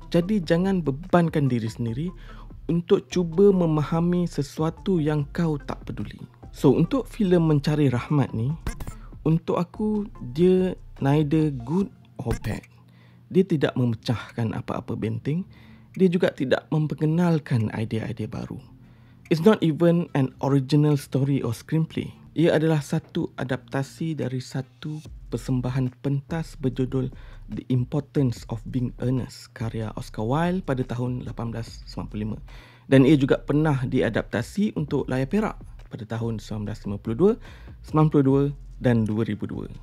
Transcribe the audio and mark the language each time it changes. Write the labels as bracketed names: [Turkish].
[Malay] Jadi jangan bebankan diri sendiri untuk cuba memahami sesuatu yang kau tak peduli. So, untuk filem Mencari Rahmat ni, untuk aku, dia [English] neither good or bad. [Malay] Dia tidak memecahkan apa-apa benteng. Dia juga tidak memperkenalkan idea-idea baru. [English] It's not even an original story or screenplay. [Malay] Ia adalah satu adaptasi dari satu persembahan pentas berjudul The Importance of Being Earnest, karya Oscar Wilde pada tahun 1895. Dan ia juga pernah diadaptasi untuk layar perak pada tahun 1952, 92 dan 2002.